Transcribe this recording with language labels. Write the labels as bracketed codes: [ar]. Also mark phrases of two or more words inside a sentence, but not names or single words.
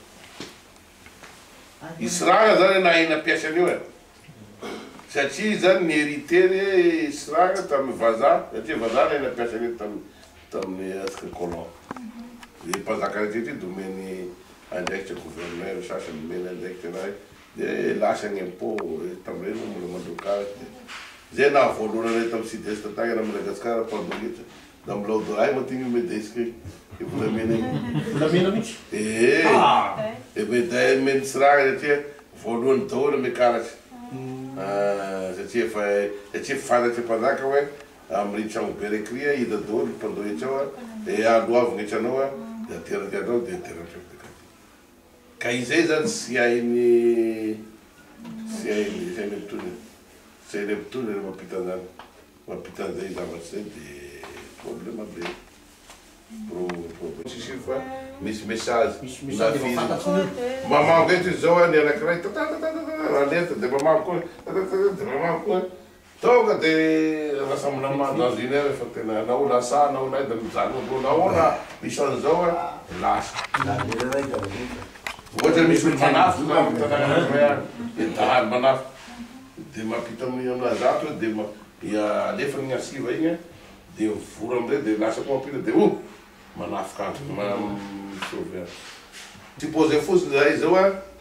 [mg] isy ragna zany na ina ampiasan'io e satria zany ny hérité isy ragna tamin'ny vazaha satria vazaha na ina ampiasan'io tamin'ny asika colon de mpanjaka rehetra domeny andraikitra gouverneur sasany mena andraikitra raha de lasa ny impôt tamin'ireny mola mandrokazy zay na voalohany tamin'ny sud-est tagny na Madagasikara mpandoretra da mbola odoray matigny medesika e volamena volamena mihitsy da meny tsy raha satria voalohany daholo mekaratry satria fantatry mpanjaka hoe amin'ny tragno be rekria hita daholo mpandoretra ao e aloavagna etranao de aterateanao de ateratra ka izay zany sy hainy mitony re mampita an'izay zavatsy zay de problema be tsisy fa misy message mamango eto izy zao ny anakiray aleta de mamango koa tonga de lasa [fr] dans une heure [mg] fa tena na olo asa na olo da mizaly naona misy an'izao lasa ohatra misy olo manafo dahalo manafo de mampita aminazy ato de alefa ny asiva igny de voro amizay de lasa koa mampita de manafo kanto misovy supposé fotsiny zay zao